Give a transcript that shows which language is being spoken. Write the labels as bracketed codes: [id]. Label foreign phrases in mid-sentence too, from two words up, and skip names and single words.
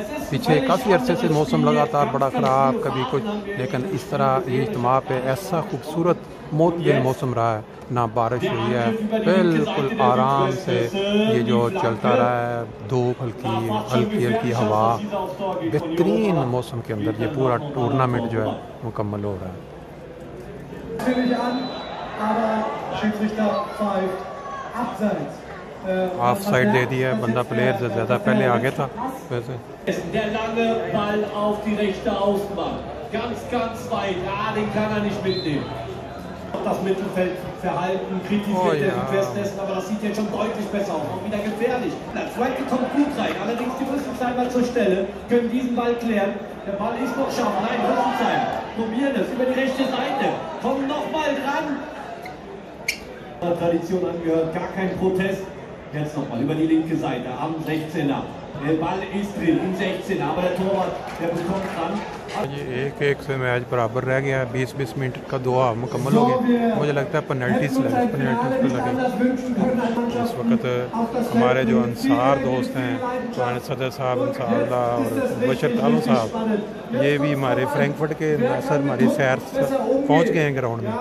[ur] پیچھے کافی عرصے سے موسم لگاتار بڑا خراب، کبھی کچھ، لیکن اس طرح یہ اجتماع پہ ایسا خوبصورت معتدل موسم رہا ہے، نہ بارش ہوئی ہے، بالکل آرام سے یہ جو چلتا رہا ہے، دھوپ ہلکی ہوا، بہترین موسم کے اندر یہ پورا ٹورنامنٹ جو ہے مکمل ہو رہا ہے. [en] off side [ur] دے دیا، بندہ پلیئر سے زیادہ پہلے آگے تھا ویسے. [de] Der lange Ball auf die rechte Außenbahn. Ganz weit. Den kann er nicht mitnehmen. Das Mittelfeldverhalten kritisiert der Westdessen, aber das sieht jetzt schon deutlich besser aus. Auch wieder gefährlich. Zweite kommt gut rein. Allerdings die Rüsselsheim mal zur Stelle, können diesen Ball klären. Der Ball ist noch scharf. Nein, Rüsselsheim probieren es über die rechte Seite. Kommen nochmal ran. Tradition angehört, gar kein Protest. Jetzt nochmal über die linke Seite am 16er. Der Ball ist drin im 16er, aber der Torwart, der bekommt ran. [ur] یہ ایک سے میچ برابر رہ گیا ہے۔ 20-20 منٹ کا 2 ہاف مکمل ہو گیا. مجھے لگتا ہے پینلٹیز لگے اس وقت. ہمارے جو انصار دوست ہیں، پرانے صدر صاحب انصاراللہ اور بشر تالو صاحب، یہ بھی ہمارے فرینکفرٹ کے سر ہماری سیر پہنچ گئے ہیں گراؤنڈ میں.